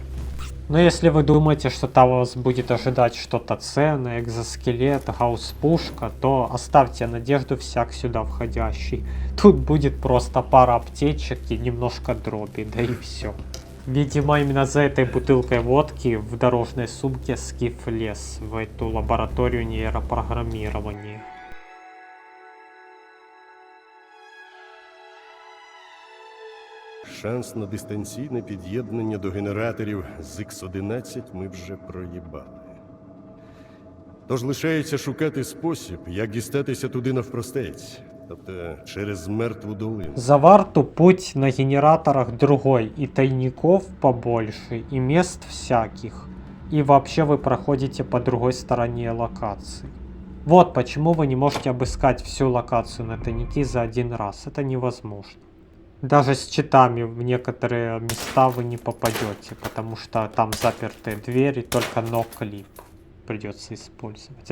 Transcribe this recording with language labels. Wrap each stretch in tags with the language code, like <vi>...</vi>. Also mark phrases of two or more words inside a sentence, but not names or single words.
<ru>Но если вы думаете, что там вас будет ожидать что-то ценное, экзоскелет, гаусс-пушка, то оставьте надежду всяк сюда входящий. Тут будет просто пара аптечек и немножко дроби, да и все. Видимо, именно за этой бутылкой водки в дорожной сумке Скиф лез в эту лабораторию нейропрограммирования.</ru> <uk>Шанс на дистанційне під'єднання до генераторів з X11 ми вже проїбали. Тож лишається шукати спосіб, як дістатися туди навпростець, тобто через мертву долину.</uk> <ru>За Варту путь на генераторах другой, и тайников побольше, и мест всяких. И вообще вы проходите по другой стороне локации. Вот почему вы не можете обыскать всю локацию на тайники за один раз. Это невозможно. Даже с читами в некоторые места вы не попадете, потому что там запертые двери, только ноклип придется использовать.</ru>